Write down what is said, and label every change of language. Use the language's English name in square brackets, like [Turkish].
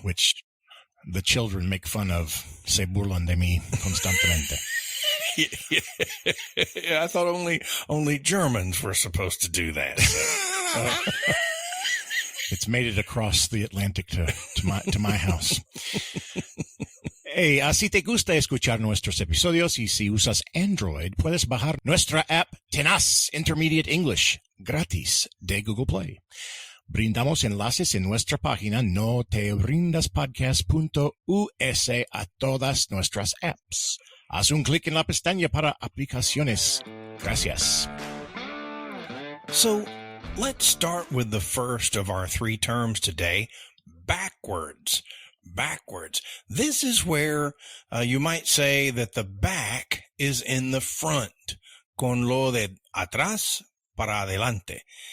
[English] Which the children make fun of. [Spanish] Se burlan de mí constantemente. [English] Yeah, I thought only Germans were supposed to do that. So. It's made it across the Atlantic to my house. [Spanish] Hey, si te gusta escuchar nuestros episodios y si usas Android, puedes bajar nuestra app Tenaz Intermediate English gratis de Google Play. Brindamos enlaces en nuestra página noterrindaspodcast.us a todas nuestras apps. Haz un clic en la pestaña para aplicaciones. Gracias. [English] So, let's start with the first of our 3 terms today, backwards. Backwards. This is where you might say that the back is in the front, [Spanish] con lo de atrás para adelante.